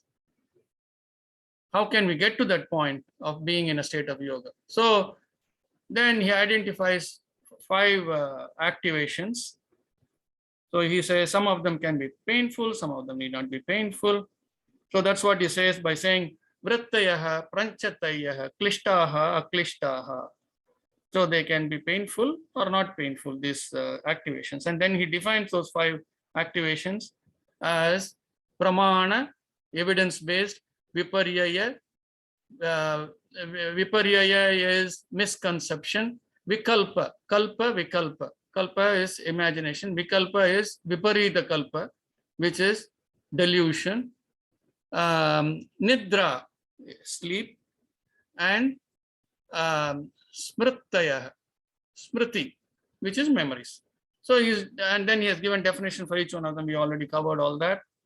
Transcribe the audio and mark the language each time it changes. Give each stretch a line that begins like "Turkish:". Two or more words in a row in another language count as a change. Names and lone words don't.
English: How can we get to that point of being in a state of yoga? So then he identifies 5 activations. So he says some of them can be painful, some of them need not be painful. So that's what he says by saying
Sanskrit: vrittayaha, pranchatayaha, klishtaha, aklishtaha.
English: So they can be painful or not painful, these activations. And then he defines those 5 activations as pramana, evidence-based, viparyaya. Viparyaya is misconception,
Sanskrit: vikalpa, kalpa, vikalpa.
English: Kalpa is imagination, vikalpa is
Sanskrit: viparita kalpa,
English: which is delusion. Nidra, sleep, and
Sanskrit: smritaya, smriti,
English: which is memories. So and then he has given definition for each one of them. We already covered all that.